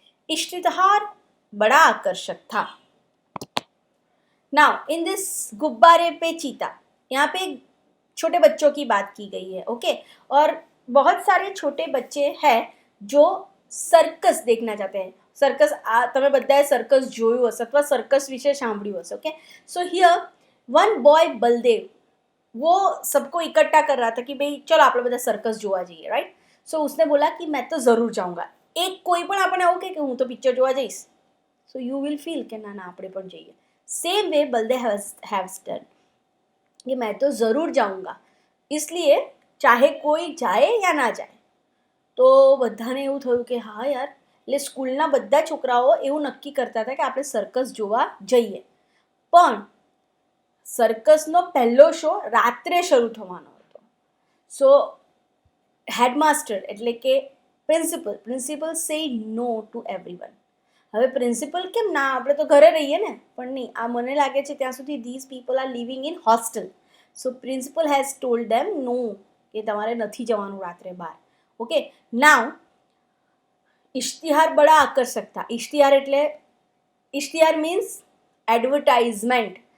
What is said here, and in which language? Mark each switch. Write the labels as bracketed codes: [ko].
[hi] इश्तिहार बड़ा आकर्षक था. [en] now in this [hi] गुब्बारे पे चीता, यहाँ पे छोटे बच्चों की बात की गई है. ओके और बहुत सारे छोटे बच्चे हैं जो सर्कस देखना चाहते हैं. [gu] सर्कस તમે બધાએ સર્કસ જોયું હશે અથવા સર્કસ વિશે સાંભળ્યું હશે. [en] okay so here one boy [hi] Baldev वो सबको इकट्ठा कर रहा था कि भाई चलो [gu] આપણે બધા [hi] सर्कस [gu] જોવા જઈએ. [en] right so [hi] उसने बोला कि मैं तो ज़रूर जाऊंगा. [gu] એક કોઈ પણ આપણને આવું કે હું તો પિક્ચર જોવા જઈશ, [en] so you will feel [gu] કે ના ના આપણે પણ જઈએ. [en] same way Baldev has done [hi] कि मैं तो ज़रूर जाऊंगा, इसलिए चाहे कोई जाए या ना जाए. [gu] તો બધાને એવું થયું કે હા યાર, એટલે સ્કૂલના બધા છોકરાઓ એવું નક્કી કરતા હતા કે આપણે સર્કસ જોવા જઈએ. પણ સર્કસનો પહેલો શો રાત્રે શરૂ થવાનો હતો. [en] so headmaster [gu] એટલે કે [en] Principal say no to everyone. [gu] હવે પ્રિન્સિપલ કેમ ના, આપણે તો ઘરે રહીએ ને. પણ નહીં, આ મને લાગે છે ત્યાં સુધી [en] These people are living in hostel. So principal has told them no, [gu] કે તમારે નથી જવાનું રાત્રે બહાર. [hi] ઓકે નાउ इश्तिहार बड़ा आकर्षक था. [en] इश्तिहार means advertisement.